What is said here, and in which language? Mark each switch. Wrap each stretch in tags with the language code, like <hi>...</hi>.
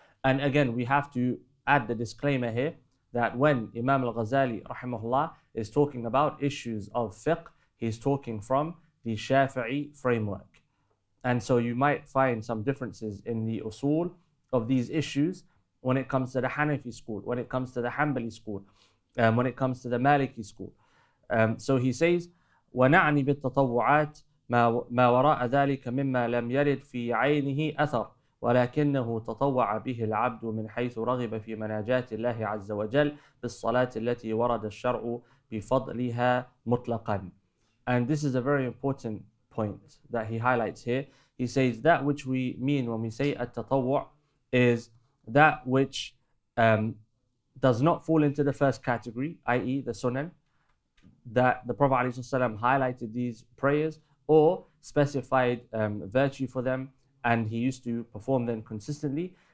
<en>And again, we have to add the disclaimer here that when Imam al-Ghazali rahimahullah is talking about issues of fiqh, he's talking from the Shafi'i framework. And so you might find some differences in the usul of these issues when it comes to the Hanafi school, when it comes to the Hanbali school, when it comes to the Maliki school. So he says,</en> <ar>وَنَعْنِ بِالتَّطَوُّعَاتِ مَا وَرَاءَ ذَلِكَ مِمَّا لَمْ يَرِدْ فِي عَيْنِهِ أَثَرٌ ولكنه تطوع به العبد من حيث رغب في مناجاة الله عز وجل بالصلاة التي ورد الشرع بفضلها مطلقا.</ar> <en>And this is a very important point that he highlights here. He says that which we mean when we say at-tatawwu' is that which does not fall into the first category, i.e. the sunan, that the Prophet ﷺ highlighted these prayers or specified virtue for them, and he used to perform them consistently.</en>